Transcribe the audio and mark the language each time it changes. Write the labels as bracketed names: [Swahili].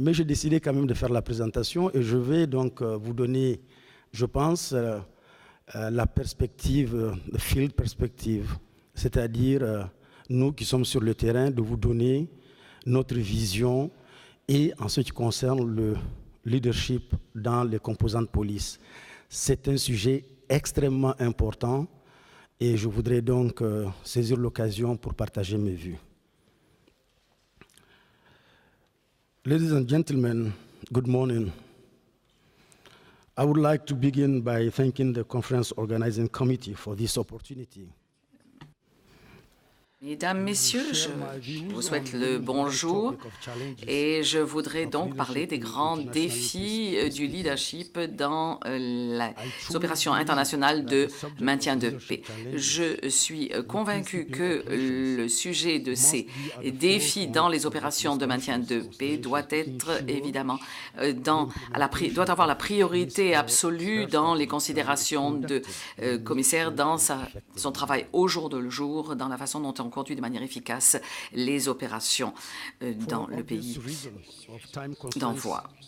[French] Mais j'ai décidé quand même de faire la présentation et je vais donc vous donner, je pense, la perspective, le [English] field perspective, [French] c'est-à-dire nous qui sommes sur le terrain, de vous donner notre vision et en ce qui concerne le leadership dans les composantes police. C'est un sujet extrêmement important et je voudrais donc saisir l'occasion pour partager mes vues. [English] Ladies and gentlemen, good morning. I would like to begin by thanking the Conference Organizing Committee for this opportunity. [French] Mesdames, Messieurs, je vous souhaite le bonjour et je voudrais donc parler des grands défis du leadership dans les opérations internationales de maintien de paix. Je suis convaincu que le sujet de ces défis dans les opérations de maintien de paix doit être évidemment doit avoir la priorité absolue dans les considérations de commissaire dans son travail au jour le jour, dans la façon dont on conduit de manière efficace les opérations dans le pays d'envoi.